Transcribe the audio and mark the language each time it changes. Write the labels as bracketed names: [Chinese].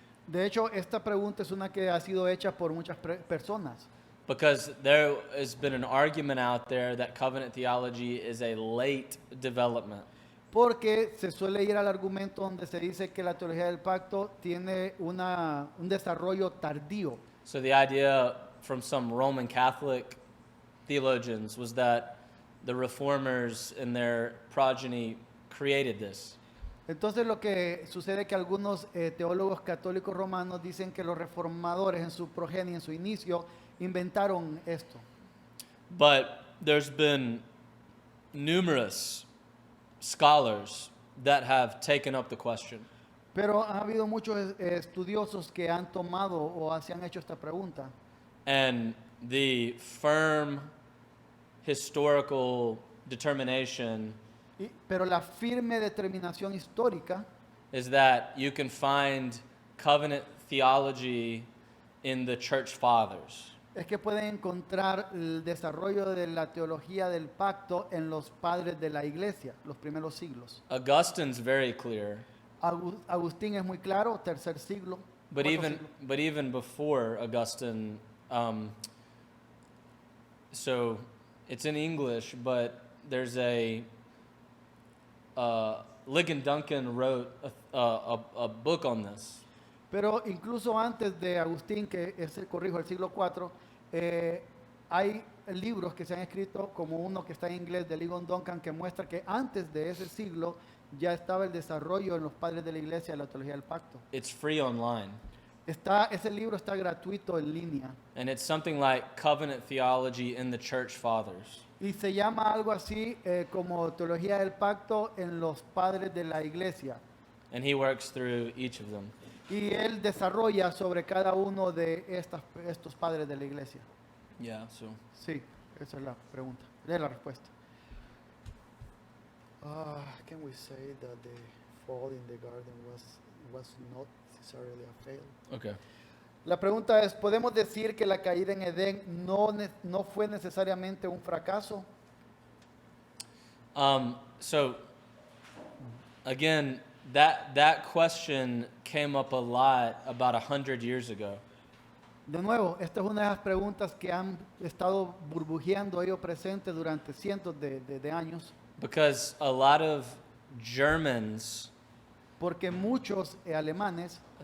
[Spanish] De hecho, esta pregunta es una que ha sido hecha por muchas personas. [English] because there has been an argument out there that covenant theology is a late development. [Spanish] Porque se suele ir al argumento donde se dice que la teología del pacto tiene un desarrollo tardío. [English] So the idea from some Roman Catholic theologians was that the reformers and their progeny created this. [Spanish] Entonces lo que sucede es que algunos teólogos católicos romanos dicen que los reformadores en su progenie, en su inicio, inventaron esto. [English] But there's been numerous scholars that have taken up the question. [Spanish] Pero ha habido muchos estudiosos que han tomado o se han hecho esta pregunta. [English] And the firm historical determination [Spanish] Pero la firme determinación histórica [English] is that you can find covenant theology in the church fathers. [Spanish] es que pueden encontrar el desarrollo de la teología del pacto en los padres de la iglesia, los primeros siglos. [English] Augustine's very clear, [Spanish] Agustín es muy claro, tercer siglo. [English] but [Spanish] cuarto [English] even [Spanish] siglo. [English] but even before Augustine, so it's in English, but there's Ligon Duncan wrote a book on this. [Spanish] Pero incluso antes de Agustín, que es el corrijo del siglo IV, hay libros que se han escrito, como uno que está en inglés de Ligon Duncan, que muestra que antes de ese siglo ya estaba el desarrollo en los padres de la iglesia de la teología del pacto. [English] It's free online. [Spanish] Ese libro está gratuito en línea [English] And it's something like covenant theology in the church fathers. [Spanish] y se llama algo así como teología del pacto en los padres de la iglesia. [English] And he works through each of them. [Spanish] Y él desarrolla sobre cada uno de estos padres de la iglesia. [English] Yeah, so [Spanish] Sí, esa es la pregunta, es la respuesta. [English] Can we say that the fall in the garden was not necessarily a fail? okay. [Spanish] La pregunta es, ¿podemos decir que la caída en Edén no fue necesariamente un fracaso? [English] So again, that question came up a lot about 100 years ago. [Spanish] De nuevo, esta es una de las preguntas que han estado burbujeando ellos presentes durante cientos de años, [English] Because a lot of Germans, [Spanish] porque muchos alemanes,